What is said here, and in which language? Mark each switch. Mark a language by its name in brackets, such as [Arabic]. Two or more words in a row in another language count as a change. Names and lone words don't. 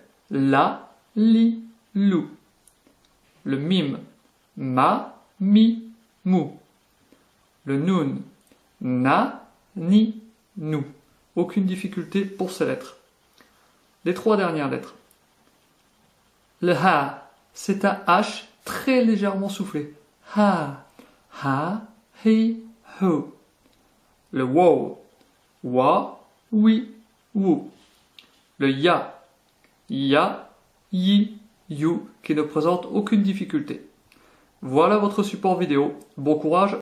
[French] La, li, lou. Le mim, ma, mi, mou. Le noun, na, ni, nou. Aucune difficulté pour ces lettres. Les trois dernières lettres. Le ha, c'est un H très légèrement soufflé. Ha, ha, hi, ho. Le wow, wa, oui, wou. Le ya, yi, you, qui ne présente aucune difficulté. Voilà votre support vidéo. Bon courage!